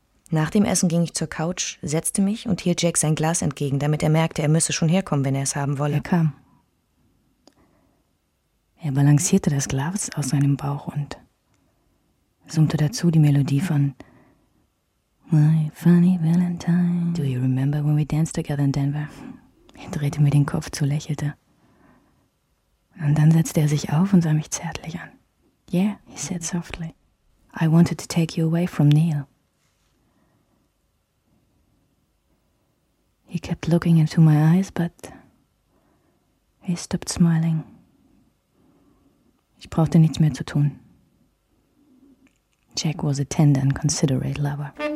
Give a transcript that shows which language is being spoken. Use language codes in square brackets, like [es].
[de] Nach dem Essen ging ich zur Couch, setzte mich und hielt Jack sein Glas entgegen, damit er merkte, er müsse schon herkommen, wenn er es haben wolle. Er kam. Er balancierte das Glas aus seinem Bauch und summte dazu die Melodie von My Funny Valentine. [en] Do you remember when we danced together in Denver? [de] Er drehte mir den Kopf zu, lächelte. Und dann setzte er sich auf und sah mich zärtlich an. [en] Yeah, he said softly. I wanted to take you away from Neil. He kept looking into my eyes, but he stopped smiling. [de] Ich brauchte nichts mehr zu tun. [en] Jack was a tender and considerate lover.